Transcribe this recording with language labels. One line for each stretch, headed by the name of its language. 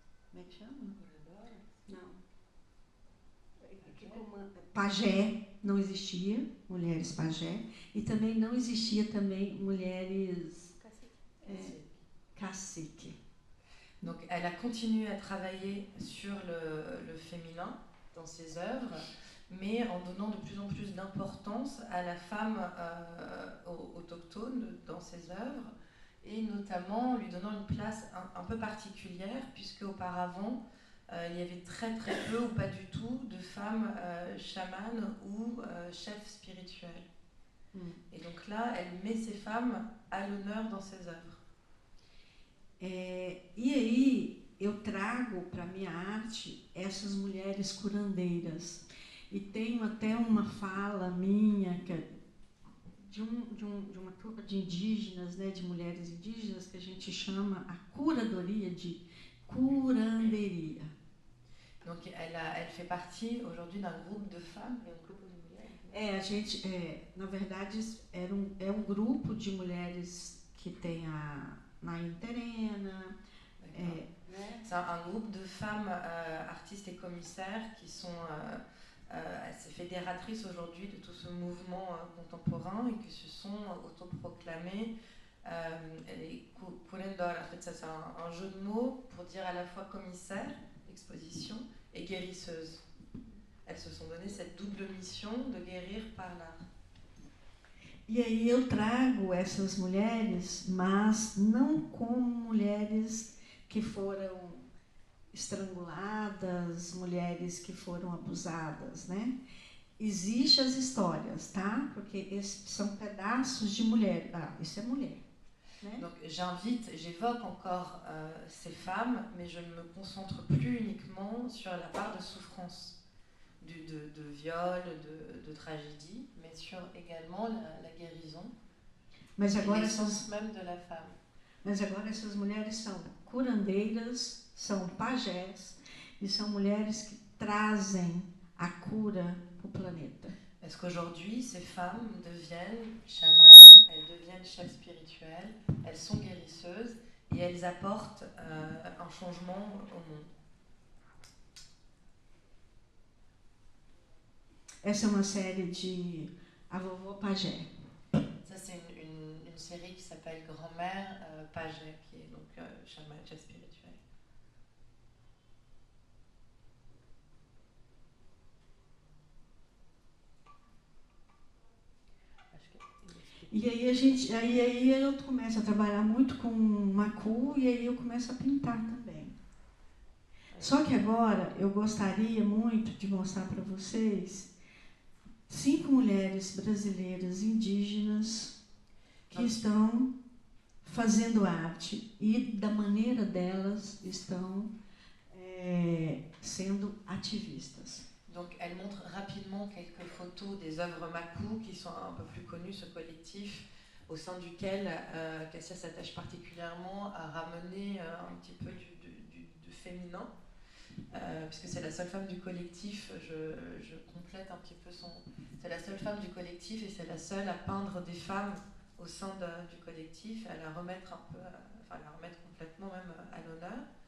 Portuguese: como é que chama? Não. Pajé, não existia mulheres pajé, e também não existia mulheres cacique.
French: Donc elle a continué à travailler sur le féminin dans ses œuvres, mais en donnant de plus en plus d'importance à la femme autochtone dans ses œuvres, et notamment lui donnant une place un peu particulière, puisque auparavant il y avait très très peu ou pas du tout de femmes chamanes ou chefs spirituels. Et donc là, elle met ces femmes à l'honneur dans ses œuvres.
Portuguese: E aí eu trago para minha arte essas mulheres curandeiras. E tenho até uma fala minha que é de uma turma de indígenas, né, de mulheres indígenas, que a gente chama a curadoria de curanderia.
French: Donc elle fait partie aujourd'hui d'un groupe de femmes et un groupe de mulheres.
Portuguese: A gente, na verdade, é um grupo de mulheres que tem a Naine Terena.
French: C'est un groupe de femmes artistes et commissaires qui sont assez fédératrices aujourd'hui de tout ce mouvement contemporain et qui se sont autoproclamées les curandor. En fait, ça c'est un jeu de mots pour dire à la fois commissaire, exposition, et guérisseuse. Elles se sont donné cette double mission de guérir par l'art.
Portuguese: E aí eu trago essas mulheres, mas não como mulheres que foram estranguladas, mulheres que foram abusadas, né? Existem as histórias, tá? Porque esses são pedaços de mulher. Ah, isso é mulher. Né?
French: Donc j'évoque encore ces femmes, mais je ne me concentre plus uniquement sur la part de souffrance. De viol, de tragédie, mais sur également la guérison,
Portuguese: mas agora
French: l'essence même de la femme.
Portuguese: Mas agora essas mulheres são curandeiras, são pajés e são mulheres que trazem a cura para o planeta.
French: Parce qu'aujourd'hui, ces femmes deviennent chamanes, elles deviennent chefs spirituels, elles sont guérisseuses et elles apportent un changement au monde.
Portuguese: Essa é uma série de A Vovó Pajé.
French: Ça, c'est une série qui s'appelle Grand-mère Pajé, qui est donc chamane, chef spirituel.
Portuguese: E aí eu começo a trabalhar muito com Macu e aí eu começo a pintar também. Só que agora eu gostaria muito de mostrar para vocês 5 mulheres brasileiras indígenas que estão fazendo arte e da maneira delas estão sendo ativistas.
French: Donc elle montre rapidement quelques photos des œuvres Makou qui sont un peu plus connues, ce collectif au sein duquel Cassia s'attache particulièrement à ramener un petit peu du féminin. Puisque c'est la seule femme du collectif, je complète un petit peu c'est la seule femme du collectif et c'est la seule à peindre des femmes au sein du collectif, à la remettre complètement même à l'honneur.